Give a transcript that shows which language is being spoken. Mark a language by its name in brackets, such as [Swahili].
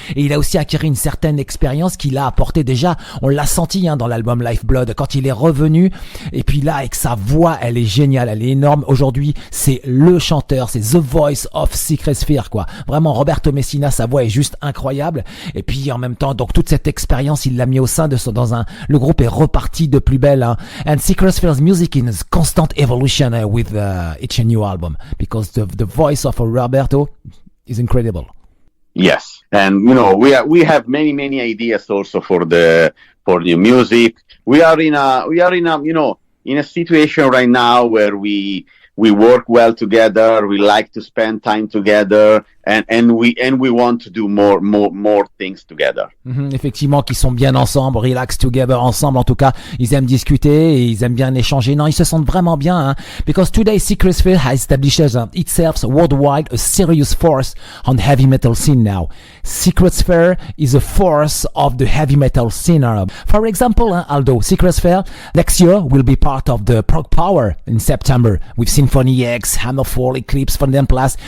[French] Et il a aussi acquis une certaine expérience qu'il a apporté déjà. On l'a senti dans l'album Lifeblood quand il est revenu. Et puis là, avec sa voix, elle est géniale, elle est énorme. Aujourd'hui, c'est le chanteur, c'est The Voice of Secret Sphere, quoi. Vraiment, Roberto Messina, sa voix est juste incroyable. Et puis, en même temps, donc, toute cette expérience, il l'a mis au sein de le groupe est reparti de plus belle, hein. [English] And Secret Sphere's music is constant evolution with each new album. Because the voice of Roberto is incredible. Yes. And, we have many ideas also for new music. We are in a situation right now where we work well together. We like to spend time together, and we want to do more things together. [French] Effectivement, qu'ils sont bien ensemble, [English] relax together [French] ensemble. En tout cas, ils aiment discuter et ils aiment bien échanger. Non, ils se sentent vraiment bien. Hein? [English] Because today, Secret Sphere has established itself worldwide a serious force on the heavy metal scene now. Secret Sphere is a force of the heavy metal scene. For example, Aldo, Secret Sphere next year will be part of the Prog Power in September with Symphony X, Hammerfall, Eclipse, Von den Plas.